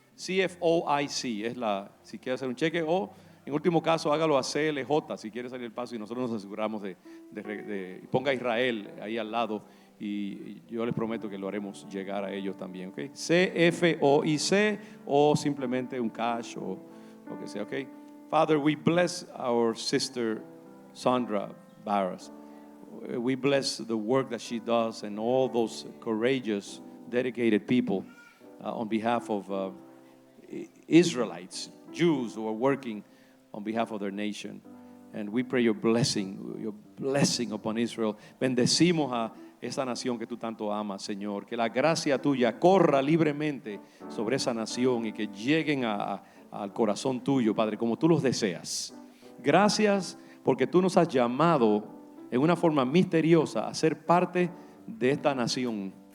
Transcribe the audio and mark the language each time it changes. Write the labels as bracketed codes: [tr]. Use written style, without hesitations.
[es] CFOIC es si quiere hacer un cheque, o en último caso hágalo a CLJ si quiere salir el paso, y nosotros nos aseguramos de ponga Israel ahí al lado, y yo les prometo que lo haremos llegar a ellos también, ¿ok? CFOIC, o simplemente un cash o lo que sea, ¿ok? [en] Father, we bless our sister Sandra Barras. We bless the work that she does and all those courageous, dedicated people on behalf of Israelites, Jews who are working on behalf of their nation. And we pray your blessing upon Israel. [es] Bendecimos a esa nación que tú tanto amas, Señor. Que la gracia tuya corra libremente sobre esa nación y que lleguen al corazón tuyo, Padre, como tú los deseas. Gracias porque tú nos has llamado en una forma misteriosa a ser parte de esta nación.